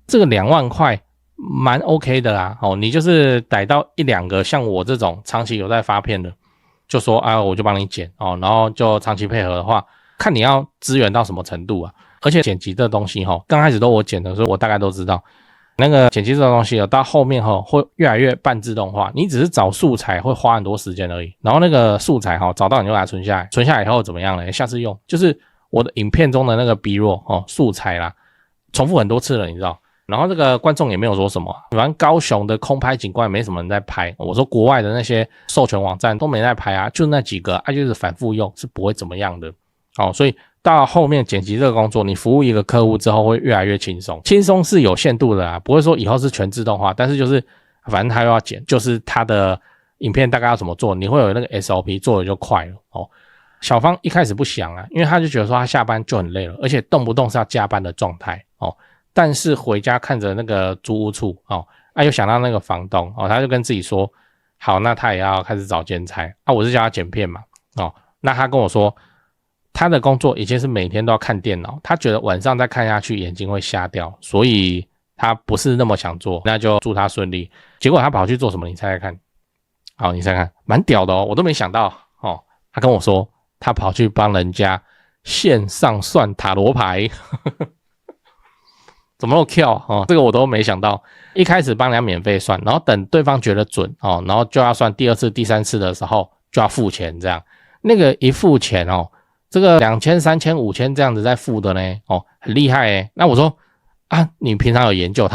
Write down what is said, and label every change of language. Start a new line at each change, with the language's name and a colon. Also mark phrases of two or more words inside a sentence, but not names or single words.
Chinese: 這個2萬塊蠻 OK 的啦你就是逮到1-2個像我這種長期有在發片的，就說我就幫你剪然後就長期配合的話，看你要支援到什麼程度啊。而且剪輯這東西剛開始都我剪的，所以我大概都知道那個剪輯這東西到後面會越來越半自動化，你只是找素材会花很多時間而已，然後那個素材找到你就把它存下来，存下来以後怎麼樣呢？下次用，就是我的影片中的那個 B-roll 素材啦，重複很多次了，你知道。然後这個觀眾也沒有說什麼，反正高雄的空拍景觀也沒什麼人在拍，我說國外的那些授權網站都沒在拍就那幾個就是反覆用，是不會怎麼樣的所以到後面剪輯這個工作，你服務一個客戶之後會越來越輕鬆，輕鬆是有限度的不會說以後是全自動化，但是就是反正他又要剪，就是他的影片大概要怎麼做，你會有那個 SOP 做的就快了小芳一開始不想因為他就覺得說他下班就很累了，而且動不動是要加班的狀態但是回家看着那個租屋處又想到那個房東他就跟自己說好，那他也要開始找兼差我是叫他剪片嘛那他跟我說他的工作已經是每天都要看電腦，他覺得晚上再看下去眼睛會瞎掉，所以他不是那麼想做，那就祝他順利。結果他跑去做什麼？你猜猜看。好，你猜猜看，蠻屌的我都沒想到他跟我說他跑去幫人家線上算塔羅牌怎麼那麼跳這個我都沒想到。一開始幫人家免費算，然後等對方覺得準然後就要算第2次第3次的時候就要付錢，這樣那個一付錢這個2000、3000、5000這樣子在付的呢很厲害那我說你平常有研究？